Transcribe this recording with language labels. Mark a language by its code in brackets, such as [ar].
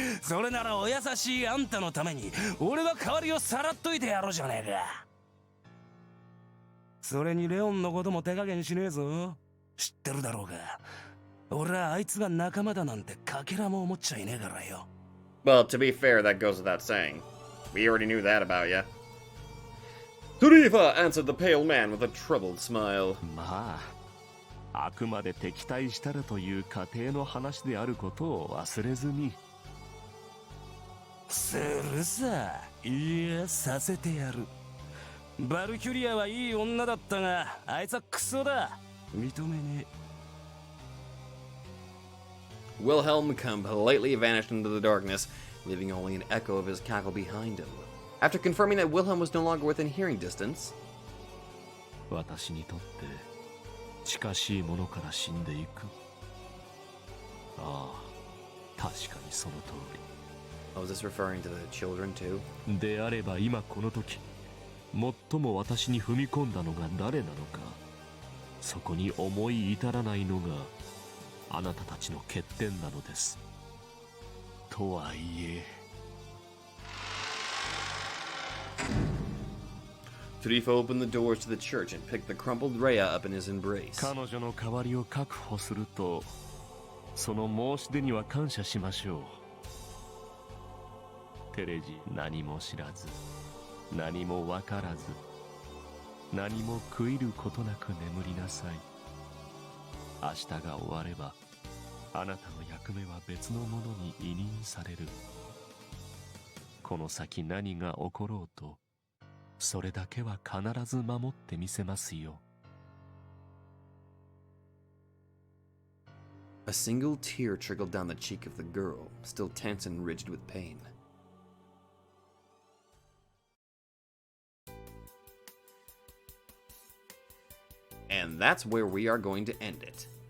[ja] それならお優しいあんたのために俺が代わりをさらっといてやろうじゃねえか。それにレオンのことも手加減しねえぞ。知ってるだろうが、俺はあいつが仲間だなんてかけらも思っちゃいねえからよ。 [en] Well, to be fair, that goes without saying. We already knew that about you. Tarifa answered the pale man with a troubled smile. [ja] まあ、あくまで敵対したらという過程の話であることを忘れずに。するさ。いや、させてやる。バルキュリアはいい女だったが、あいつはクソだ。認めねえ。 [en] Wilhelm completely vanished into the darkness, leaving only an echo of his cackle behind him. After confirming that Wilhelm was no longer within hearing distance, [ja] 私にとって近しいものから死んでいく。ああ、確かにその通 [en] oh, is this referring to the children too? [ja] り。であれば今この時、最も私に踏み込んだのが誰なのか、そこに思い至らないのがあなたたちの欠点なのです。とはいえ。 [en] Tarifa opened the doors to the church and picked the crumpled Rhea up in his embrace. [ja] 彼女の代わりを確保すると、その申し出には感謝しましょう。テレジ、何も知らず、何も分からず、何も悔いることなく眠りなさい。明日が終われば、あなたの役目は別のものに委任される。この先何が起ころうと、それだけは必ず守ってみせますよ。 [en] A single tear trickled down the cheek of the girl, still tense and rigid with pain. And that's where we are going to end it.